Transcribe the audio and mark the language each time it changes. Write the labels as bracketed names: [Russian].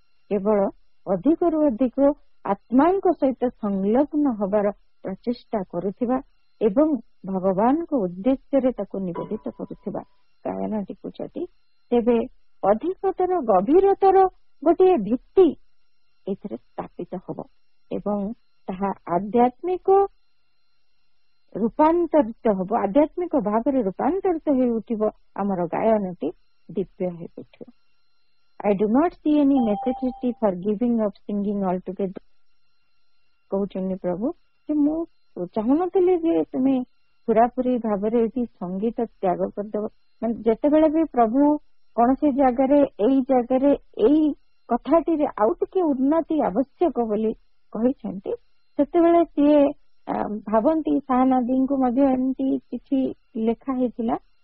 [Odia] କେବଳ ଅଧିକରୁ ଅଧିକ ଆତ୍ମାଙ୍କ ସହିତ ସଂଲଗ୍ନ ହବାର ପ୍ରଚେଷ୍ଟା କରୁଥିବା ଏବଂ ଭଗବାନଙ୍କ ଉଦ୍ଦେଶ୍ୟରେ ତାକୁ ନିବେଦିତ କରୁଥିବା ଗାୟନଟିକୁ ଯଦି ତେବେ ଅଧିକତର ଗଭୀରତର ଗୋଟିଏ ଭିତ୍ତି ଏଥିରେ ସ୍ଥାପିତ ହବ ଏବଂ ତାହା ଆଧ୍ୟାତ୍ମିକ ରୂପାନ୍ତରିତ ହବ, ଆଧ୍ୟାତ୍ମିକ ଭାବରେ ରୂପାନ୍ତରିତ ହେଇ ଉଠିବ। ଆମର ଗାୟନଟି ଦିବ୍ୟ ହେଇ ଉଠିବ। [English] I do not see any necessity for giving up singing altogether, [Odia] କହୁଛନ୍ତି ପ୍ରଭୁ। ଯେ ମୁଁ ଚାହୁଁନଥିଲି ଯେ ତୁମେ ପୁରାପୁରି ଭାବରେ ଏଠି ସଙ୍ଗୀତ ତ୍ୟାଗ କରିଦେବ। ମାନେ ଯେତେବେଳେ ବି ପ୍ରଭୁ କୌଣସି ଜାଗାରେ ଏଇ କଥାଟିରେ ଆଉ ଟିକେ ଉନ୍ନତି ଆବଶ୍ୟକ ବୋଲି କହିଛନ୍ତି, ସେତେବେଳେ ସିଏ ଭାବନ୍ତି, ଶାହାନାଦୀଙ୍କୁ ମଧ୍ୟ ଏମିତି କିଛି ଲେଖା ହେଇଥିଲା।